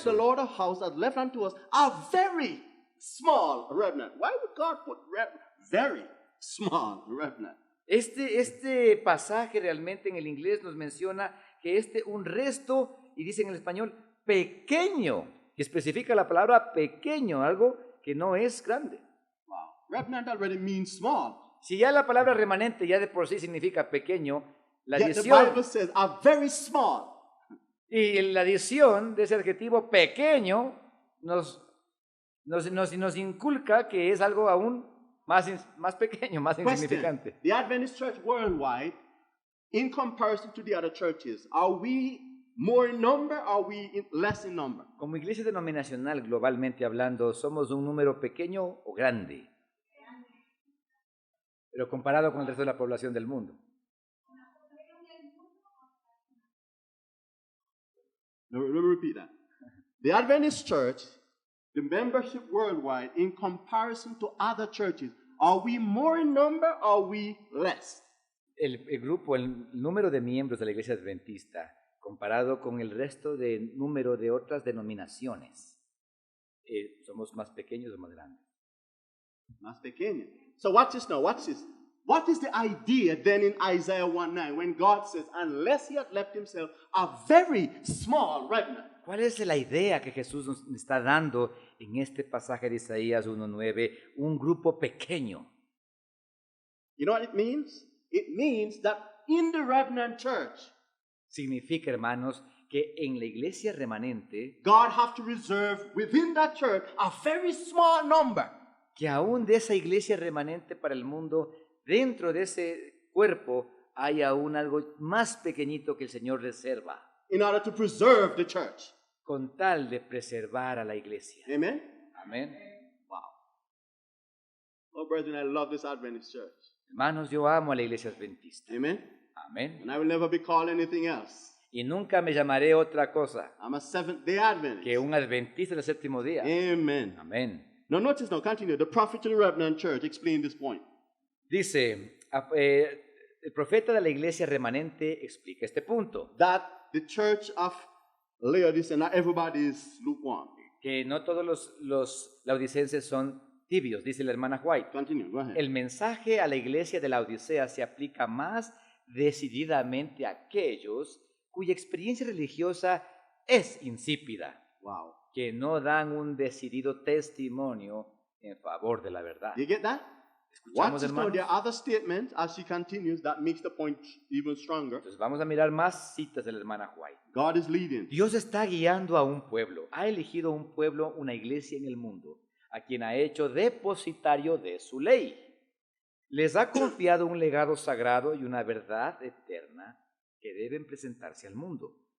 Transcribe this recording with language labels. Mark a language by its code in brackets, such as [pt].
[en] except the Lord of hosts hath left unto us a very small remnant. Why would God put very small remnant? [es] Este pasaje realmente en el inglés nos menciona que un resto, y dice en el español, pequeño, y especifica la palabra pequeño, algo que no es grande. [en] Wow. Remnant already means small. [es] Si ya la palabra remanente ya de por sí significa pequeño, la [en] Yet the [es] adición, [en] Bible says a very small. [es] y la adición de ese adjetivo pequeño nos inculca que es algo aún más pequeño, más insignificante. [en] The Adventist Church worldwide, in comparison to the other churches, are we more in number or are we less in number? [es] Como iglesia denominacional, globalmente hablando, ¿somos un número pequeño o grande? Pero comparado con el resto de la población del mundo. [en] Let me repeat that. The Adventist Church, the membership worldwide, in comparison to other churches, are we more in number or are we less? [es] El número de miembros de la iglesia adventista, comparado con el resto de número de otras denominaciones, ¿somos más pequeños o más grandes? Más pequeño. [en] So watch this now, watch this. What is the idea then in Isaiah 1:9 when God says, unless he had left himself a very small remnant? [es] ¿Cuál es la idea que Jesús nos está dando en este pasaje de Isaías 1:9? Un grupo pequeño. [en] You know what it means? It means that in the remnant church, [es] Significa, hermanos, que en la iglesia remanente, [en] God have to reserve within that church a very small number. [es] que aún de esa iglesia remanente para el mundo, dentro de ese cuerpo hay aún algo más pequeñito que el Señor reserva, [en] In order to preserve the church. [es] con tal de preservar a la iglesia. [en] Amen? [es] Amén. [en] Wow. Oh, brethren, I love this Adventist church. [es] Hermanos, yo amo a la iglesia adventista. [en] Amen? [es] Amén. [en] And I will never be called anything else. [es] Y nunca me llamaré otra cosa [en] I'm a Seventh-day Adventist. [es] que un adventista del séptimo día. [en] Amen. [es] Amén. [en] Now notice now, continue. The prophet to the remnant church explained this point. [es] Dice, el profeta de la iglesia remanente explica este punto, [en] That the church of Laodicea, not everybody is lukewarm. [es] que no todos los laodicenses son tibios, dice la hermana White. [en] Continue, go ahead. [es] El mensaje a la iglesia de la Odisea se aplica más decididamente a aquellos cuya experiencia religiosa es insípida, [en] Wow. [es] que no dan un decidido testimonio en favor de la verdad. [en] You get that? [es] ¿Escuchamos, [en] Watch this now. [es] hermanos? [en] There are other statements as she continues that makes the point even stronger. [es] Entonces vamos a mirar más citas de la hermana White. [en] God is leading. [es] Dios está guiando a un pueblo, ha elegido un pueblo, una iglesia en el mundo, a quien ha hecho depositario de su ley. Les ha confiado un legado sagrado y una verdad eterna que deben presentarse al mundo.